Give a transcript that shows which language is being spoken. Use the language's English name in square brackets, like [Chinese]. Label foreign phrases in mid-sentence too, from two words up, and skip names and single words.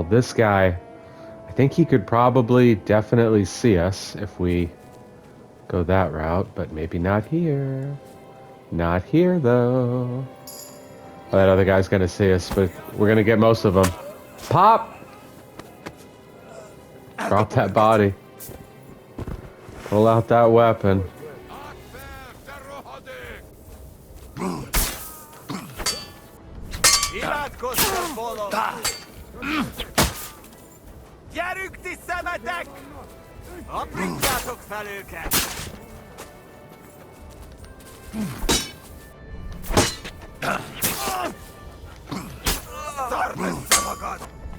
[English] This guy, I think he could probably definitely see us if we go that route, but maybe not here. Not here, though. Oh, that other guy's gonna see us, but we're gonna get most of them. Pop! Drop that body. Pull out that weapon. [Hungarian] Gyerünk ti szemetek! Aprítjátok fel őket! Szard össze magad!